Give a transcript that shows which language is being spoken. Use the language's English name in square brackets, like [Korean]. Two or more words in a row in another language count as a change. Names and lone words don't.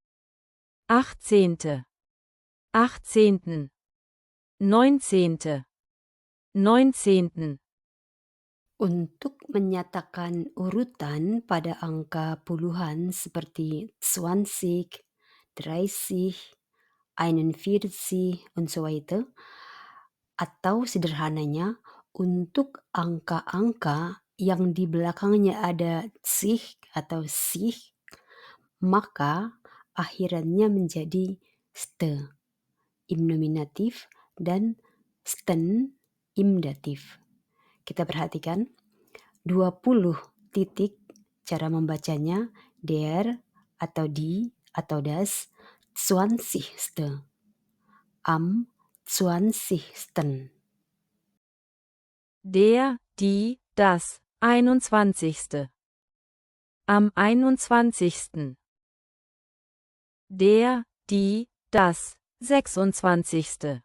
[German] 18. 18. 19. 19. [Indonesian] Untuk menyatakan urutan pada angka puluhan seperti 20, 30, [German] 41 und so weiter, [Indonesian] atau sederhananya untuk angka-angka yang di belakangnya ada sich atau sich, maka akhirannya menjadi ste, im nominatif, dan sten, im datif. Kita perhatikan 20 titik cara membacanya der atau die atau das 20. [German] Am 20. Der, die, das, 21. Am 21. Der, die, das, 26.